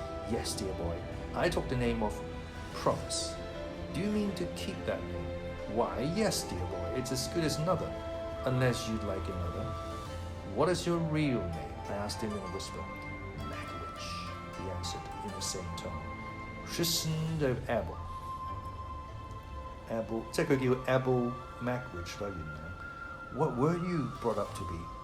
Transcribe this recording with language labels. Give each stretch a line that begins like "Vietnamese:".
English: Yes, dear boy, I took the name of Provis. Do you mean to keep that name? Why, yes, dear boy, it's as good as another, unless you'd like another. What is your real name? I asked him in a whisper. Magwitch, he answered in the same tone. Christen of Abel.
Cantonese: Abel, 即係佢叫 Abel Magwitch 啦，原來。
English: What were you brought up to be?